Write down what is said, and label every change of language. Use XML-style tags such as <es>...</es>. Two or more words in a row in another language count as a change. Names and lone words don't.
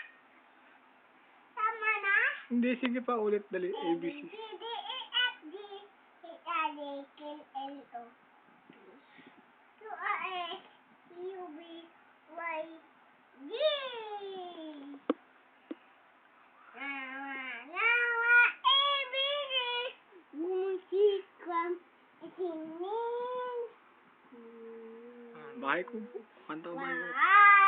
<tl>Tama na? Hindi, sige pa ulit. Dali,</tl> <en>A, B, ABC. C, D, E, F, G, H, I, J, K, L, O, P, Q, R, S, U, V, Y, Z. Nama, A, B, C.</en> <tl>Musika, singing. Bahay ko. Kanta ko bahay ko.</tl> <en>Wow.</en>